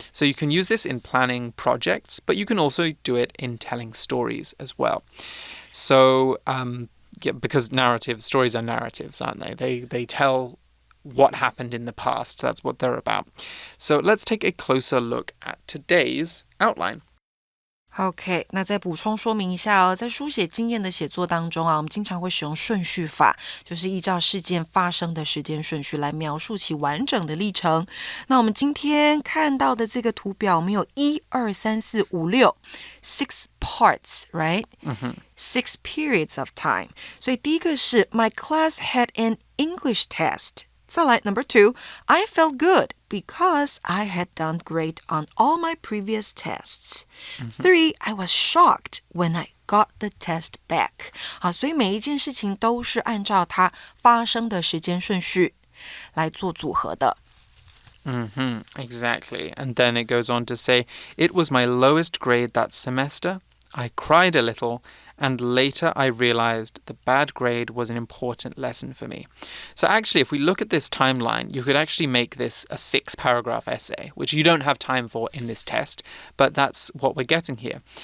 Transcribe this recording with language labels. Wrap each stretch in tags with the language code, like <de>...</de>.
<en>So you can use this in planning projects, but you can also do it in telling stories as well. So, yeah, because stories are narratives, aren't they? They tell what happened in the past. That's what they're about. So let's take a closer look at today's outline.</en> <zh>OK， 那再补充说明一下哦，在书写经验的写作当中啊，我们经常会使用顺序法，就是依照事件发生的时间顺序来描述其完整的历程。那我们今天看到的这个图表，我们有1、2、3、4、5、6</zh> <en>6 parts, right? 6 periods of time.</en> <zh>所以第一个是</zh> <en>My class had an English test.</en> <zh>再来</zh> <en>number 2, I felt good because I had done great on all my previous tests. 3, I was shocked when I got the test back.</en> <zh>好，所以每一件事情都是按照它发生的时间顺序来做组合的。</zh> <en>Exactly. And then it goes on to say, it was my lowest grade that semester. I cried a little, and later I realized the bad grade was an important lesson for me. So actually, if we look at this timeline, you could actually make this a 6-paragraph essay, which you don't have time for in this test, but that's what we're getting here.</en>